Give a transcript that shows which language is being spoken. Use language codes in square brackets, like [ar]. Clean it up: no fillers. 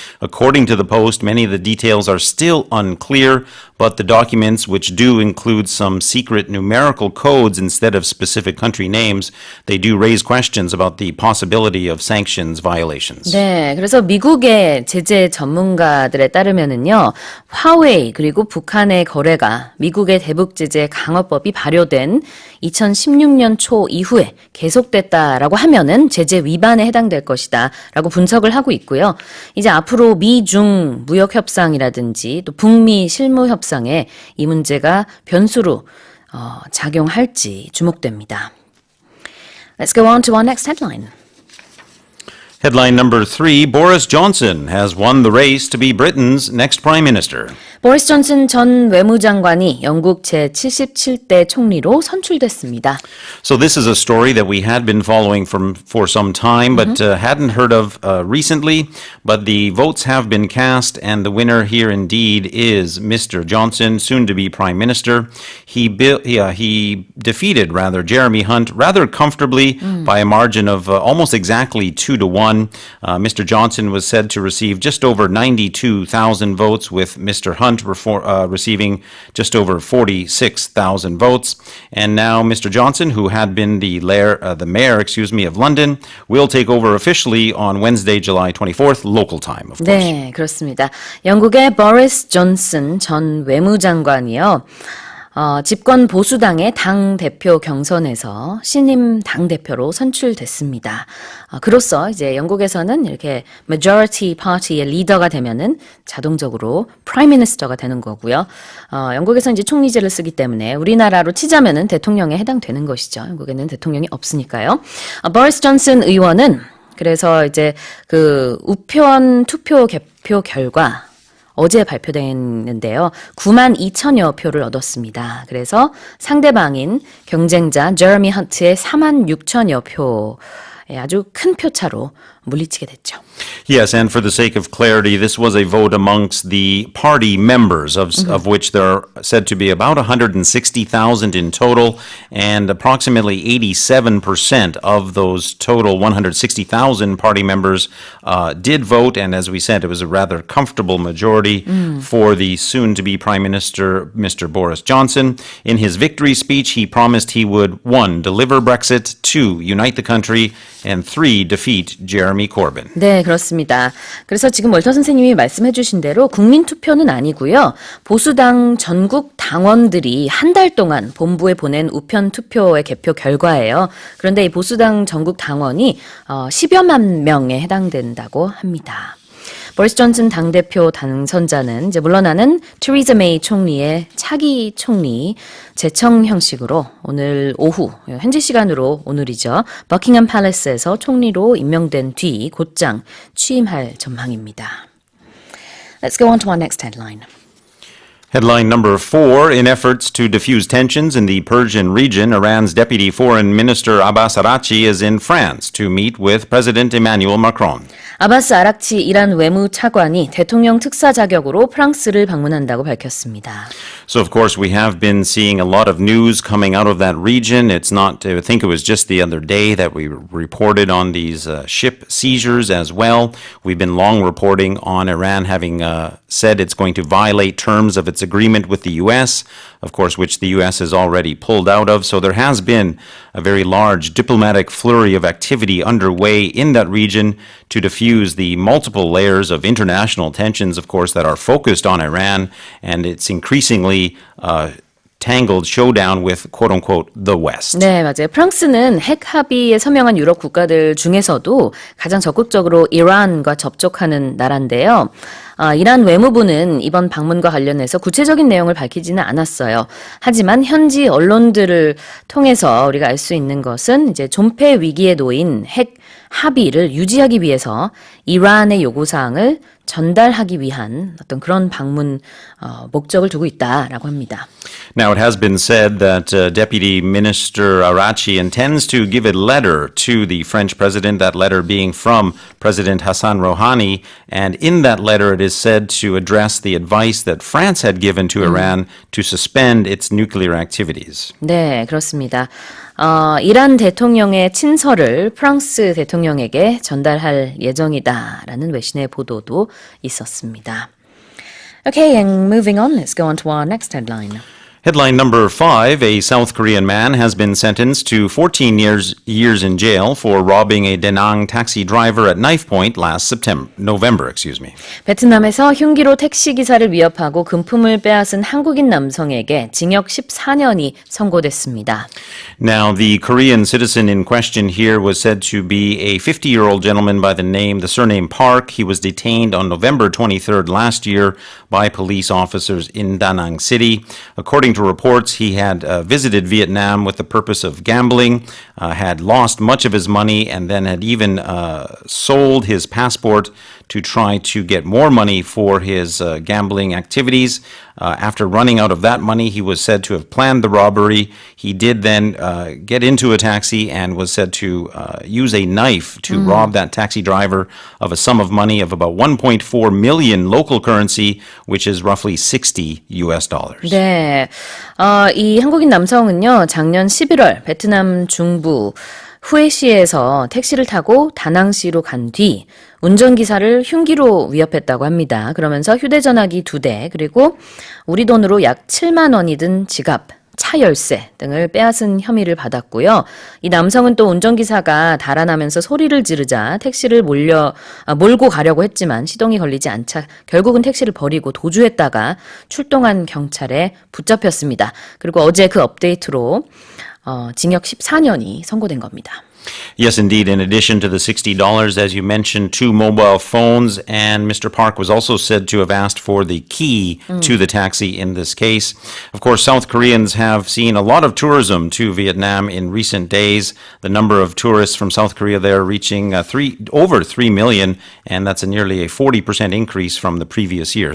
[en] According to the Post, many of the details are still unclear, but the documents, which do include some secret numerical codes instead of specific country names, they do raise questions about the possibility of sanctions violations. [ko] 네, 그래서 미국의 제재 전문가들에 따르면은요, 화웨이 그리고 북한의 거래가 미국의 대북 제재 강화법이 발효된 2016년 초 이후에 계속됐다라고 하면은 제재 위반에 해당될 것이다라고 분석을 하고 있고요. 이제 앞으로 미중 무역 협상이라든지 또 북미 실무 협상에 이 문제가 변수로 작용할지 주목됩니다. [en] Let's go on to our next headline. Headline number 3, Boris Johnson has won the race to be Britain's next prime minister. [ko] 보리스 존슨 전 외무장관이 영국 제77대 총리로 선출됐습니다. [en] So this is a story that we had been following for some time, but hadn't heard of recently. But the votes have been cast, and the winner here indeed is Mr. Johnson, soon to be prime minister. He defeated Jeremy Hunt rather comfortably by a margin of almost exactly 2-1. Mr. Johnson was said to receive just over 92,000 votes, with Mr. Hunt receiving just over 46,000 votes. And now Mr. Johnson, who had been the mayor of London, will take over officially on Wednesday, July 24th, local time, of course. [ko] 네, 그렇습니다. 영국의 보리스 존슨 전 외무장관이요. 집권 보수당의 당대표 경선에서 신임 당대표로 선출됐습니다. 그로써 이제 영국에서는 이렇게 [en] majority party [ko] 의 리더가 되면은 자동적으로 [en] prime minister [ko] 가 되는 거고요. 영국에서는 이제 총리제를 쓰기 때문에 우리나라로 치자면은 대통령에 해당되는 것이죠. 영국에는 대통령이 없으니까요. 보리스 존슨 의원은 그래서 이제 그 우편 투표 개표 결과 어제 발표됐는데요. 9만 2천여 표를 얻었습니다. 그래서 상대방인 경쟁자 제레미 헌트의 4만 6천여 표 아주 큰 표차로 물리치게 됐죠. [en] Yes, and for the sake of clarity, this was a vote amongst the party members, of which there are said to be about 160,000 in total, and approximately 87% of those total 160,000 party members did vote, and as we said, it was a rather comfortable majority for the soon-to-be Prime Minister, Mr. Boris Johnson. In his victory speech, he promised he would, 1, deliver Brexit, 2, unite the country, and 3, defeat Jeremy Corbyn. [ko] 네, 그렇습니다. 그래서 지금 월터 선생님이 말씀해 주신 대로 국민투표는 아니고요. 보수당 전국 당원들이 한 달 동안 본부에 보낸 우편 투표의 개표 결과예요. 그런데 이 보수당 전국 당원이 10여만 명에 해당된다고 합니다. 보리스 존슨 당대표 당선자는 이제 물러나는 테리자 메이 총리의 차기 총리 제청 형식으로 오늘 오후 현지 시간으로 오늘이죠. 버킹엄 팰리스에서 총리로 임명된 뒤 곧장 취임할 전망입니다. [en] Let's go on to our next headline. Headline number 4, in efforts to diffuse tensions in the Persian region, Iran's Deputy Foreign Minister Abbas Araghchi is in France to meet with President Emmanuel Macron. [ko] 아바스 아락치 이란 외무 차관이 대통령 특사 자격으로 프랑스를 방문한다고 밝혔습니다. [en] So, of course, we have been seeing a lot of news coming out of that region. It's not, I think it was just the other day that we reported on these ship seizures as well. We've been long reporting on Iran having said it's going to violate terms of its agreement with the U.S., of course, which the U.S. has already pulled out of. So there has been a very large diplomatic flurry of activity underway in that region to diffuse the multiple layers of international tensions, of course, that are focused on Iran, and it's increasingly tangled showdown with quote-unquote the West. [ko] 네, 맞아요. 프랑스는 핵 합의에 서명한 유럽 국가들 중에서도 가장 적극적으로 이란과 접촉하는 나라인데요. 이란 외무부는 이번 방문과 관련해서 구체적인 내용을 밝히지는 않았어요. 하지만 현지 언론들을 통해서 우리가 알 수 있는 것은 이제 존폐 위기에 놓인 핵 합의를 유지하기 위해서 이란의 요구사항을 전달하기 위한 어떤 그런 방문 목적을 두고 있다라고 합니다. [en] Now, it has been said that Deputy Minister Arachi intends to give a letter to the French president, that letter being from President Hassan Rouhani, and in that letter it is said to address the advice that France had given to Iran to suspend its nuclear activities. [ko] 네, 그렇습니다. 이란 대통령의 친서를 프랑스 대통령에게 전달할 예정이다라는 외신의 보도도 있었습니다. [en] Okay, and moving on, let's go on to our next headline. Headline number 5, a South Korean man has been sentenced to 14 years in jail for robbing a Da Nang taxi driver at knife point last November. [ko] 베트남에서 흉기로 택시기사를 위협하고 금품을 빼앗은 한국인 남성에게 징역 14년이 선고됐습니다. [en] Now, the Korean citizen in question here was said to be a 50-year-old gentleman by the surname Park. He was detained on November 23rd last year by police officers in Da Nang City. According to reports, he had visited Vietnam with the purpose of gambling, had lost much of his money, and then had even sold his passport to try to get more money for his gambling activities. After running out of that money, he was said to have planned the robbery. He did then get into a taxi and was said to use a knife to rob that taxi driver of a sum of money of about 1.4 million local currency, which is roughly $60. [ko] 네, 이 한국인 남성은요, 작년 11월 베트남 중부 후에시에서 택시를 타고 다낭시로 간 뒤 운전기사를 흉기로 위협했다고 합니다. 그러면서 휴대전화기 2대 그리고 우리 돈으로 약 7만 원이 든 지갑, 차 열쇠 등을 빼앗은 혐의를 받았고요. 이 남성은 또 운전기사가 달아나면서 소리를 지르자 택시를 몰고 가려고 했지만 시동이 걸리지 않자 결국은 택시를 버리고 도주했다가 출동한 경찰에 붙잡혔습니다. 그리고 어제 그 업데이트로 징역 14년이 선고된 겁니다. [en] Yes, indeed. In addition to the $60, as you mentioned, 2 mobile phones, and Mr. Park was also said to have asked for the key to the taxi in this case. Of course, South Koreans have seen a lot of tourism to Vietnam in recent days. The number of tourists from South Korea there reaching over 3 million, and that's nearly a 40% increase from the previous year.